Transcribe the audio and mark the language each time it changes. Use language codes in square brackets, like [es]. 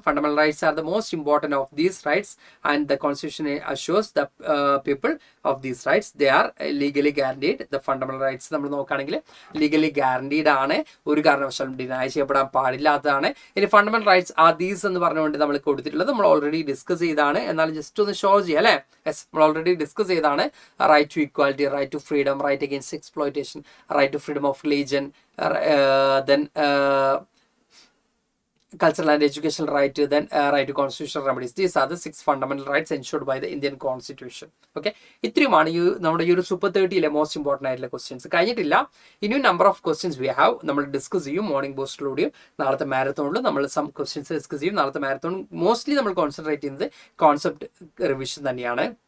[en] Fundamental rights are the most important of these rights and the constitution assures the people of these rights. They are legally guaranteed. [ml] The fundamental rights നമ്മൾ നോക്കുകയാണെങ്കിൽ legally guaranteed ആണ്, ഒരു കാരണവശാലും deny ചെയ്യപ്പെടാൻ പാടില്ലാത്തതാണ്. ഇനി fundamental rights are these എന്ന് പറഞ്ഞുകൊണ്ട് നമ്മൾ കൊടുത്തിട്ടുള്ളത് നമ്മൾ ഓൾറെഡി ഡിസ്കസ് ചെയ്താണ്. എന്നാലും ജസ്റ്റ് ഒന്ന് ഷോ ചെയ്യാം അല്ലേ. യെസ്, നമ്മൾ ഓൾറെഡി ഡിസ്കസ് ചെയ്താണ്. [en] right to equality, right to freedom, right against exploitation, right to freedom of religion, then cultural and educational right, then right to constitutional remedies. These are the 6 fundamental rights ensured by the Indian Constitution. [ml] Okay, ഇത്രയുമാണ് നമ്മുടെ ഈ ഒരു super 30 most important ആയിട്ടുള്ള questions. കഴിഞ്ഞിട്ടില്ല, ഇനിയും number of questions we have. നമ്മൾ discuss ചെയ്യും morning ബൂസ്റ്റിലൂടെയും നാളത്തെ മാരത്തോണിലും നമ്മൾ സം ക്വസ്റ്റ്യൻസ് ഡിസ്കസ് ചെയ്യും. നാളത്തെ മാരത്തോൺ മോസ്റ്റ്ലി നമ്മൾ കോൺസെൻട്രേറ്റ് ചെയ്യുന്നത് കോൺസെപ്റ്റ് റിവിഷൻ തന്നെയാണ്.